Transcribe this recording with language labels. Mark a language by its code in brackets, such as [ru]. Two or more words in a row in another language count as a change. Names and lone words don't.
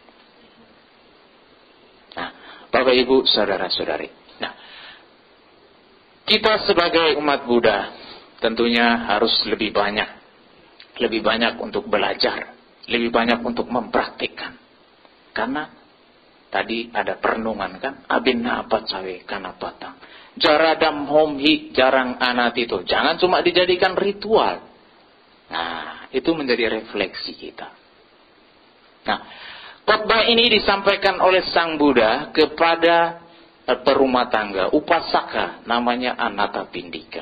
[id] Nah, Bapak Ibu, saudara-saudari. Nah, kita sebagai umat Buddha tentunya harus lebih banyak untuk belajar, lebih banyak untuk mempraktikkan. Karena tadi ada perenungan kan, [pi] abinna apacawe kanapatang. Jaradam homhi jarang anatito. [id] Jangan cuma dijadikan ritual. Nah, itu menjadi refleksi kita. Nah, khotbah ini disampaikan oleh Sang Buddha kepada perumah tangga upasaka namanya Anathapindika.